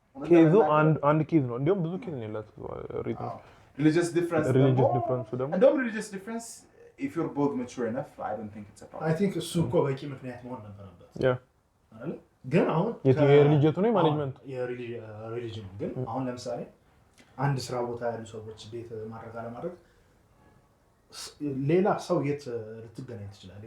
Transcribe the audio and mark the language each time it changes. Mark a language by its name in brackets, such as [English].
[Amharic] ኬዙ አንድ ኬዝ ነው። እንደውም ብዙ ኬዝ ነው ያላችሁ [English] religious difference [Amharic] ደግሞ እንደውም [English] religious difference if you're both mature enough I don't think it's a problem. I think [Amharic] እሱ እኮ በቂ ምክንያት መሆን ነበረበት አይደል? ግን አሁን የሪሊጂየቱ ነው ማኔጅመንት የሪሊጂየን ግን አሁን ለምሳሌ አንድ ስራ ቦታ ያሉ ሰዎች ቤት ማድረግ አለማድረግ ሌላ ሰው የት ልትገናኝ ትችላለህ?